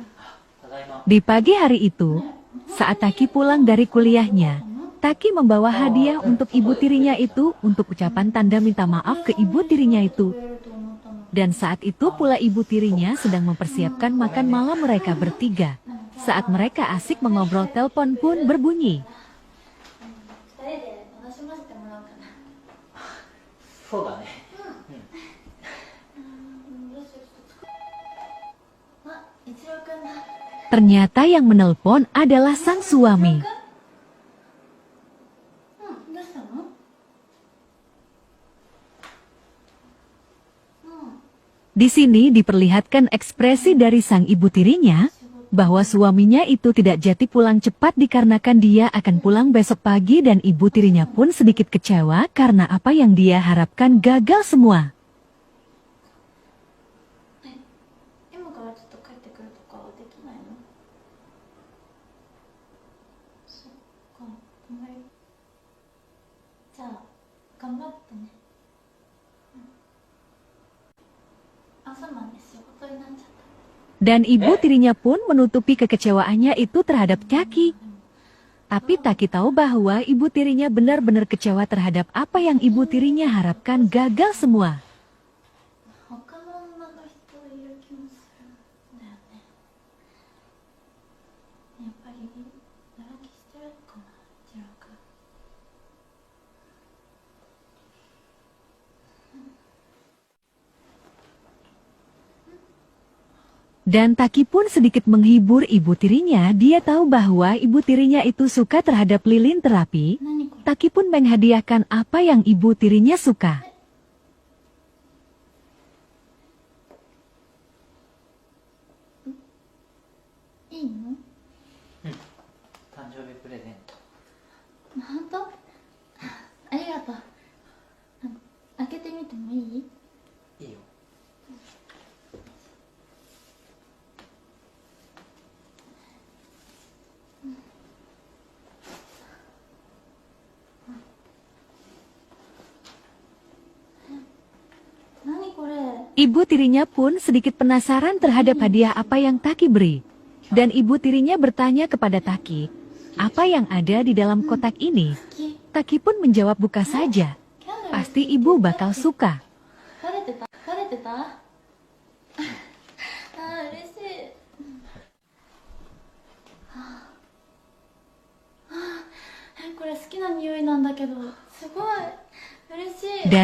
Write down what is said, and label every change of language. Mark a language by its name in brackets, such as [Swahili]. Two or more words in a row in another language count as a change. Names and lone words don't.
[Japanese] Tadaima. [Indonesian] Di pagi hari itu, saat Taki pulang dari kuliahnya, Taki membawa hadiah untuk ibu tirinya itu untuk ucapan tanda minta maaf ke ibu tirinya itu. [Japanese] くれると思ったの [Indonesian] Dan saat itu pula ibu tirinya sedang mempersiapkan makan malam mereka bertiga. Saat mereka asik mengobrol, telepon pun berbunyi. [Japanese] 二人で楽しませてもらおうかなそうだね。どうしようちょっと作るあ、一郎くんだ [Indonesian] Ternyata yang menelpon adalah sang suami. [Japanese] うん、どうしたの [Indonesian] Di sini diperlihatkan ekspresi dari sang ibu tirinya bahwa suaminya itu tidak jadi pulang cepat dikarenakan dia akan pulang besok pagi dan ibu tirinya pun sedikit kecewa karena apa yang dia harapkan gagal semua. [Japanese] 今からちょっと帰ってくるとかはできないのそっか、頑張りじゃあ、頑張ってね朝まで仕事になっちゃった [Indonesian] Dan ibu tirinya pun menutupi kekecewaannya itu terhadap Taki. Tapi Taki tahu bahwa ibu tirinya benar-benar kecewa terhadap apa yang ibu tirinya harapkan gagal semua. [Japanese] 他の女の人いる気もするんだよねやっぱり浮気してるかな一郎くん [Indonesian] Dan Taki pun sedikit menghibur ibu tirinya. Dia tahu bahwa ibu tirinya itu suka terhadap lilin terapi. [Japanese] 何これ [Indonesian] Taki pun menghadiahkan apa yang ibu tirinya suka. [Japanese] いいの誕生日プレゼント。本当ありがとう開けてみてもいいいいよ。何これ [Indonesian] Ibu tirinya pun sedikit penasaran terhadap hadiah apa yang Taki beri. Dan ibu tirinya bertanya kepada Taki, apa yang ada di dalam kotak ini. Taki pun menjawab buka saja. Pasti ibu bakal suka. [Japanese] バレてたあー嬉しいこれ好きな匂いなんだけどすごい嬉しい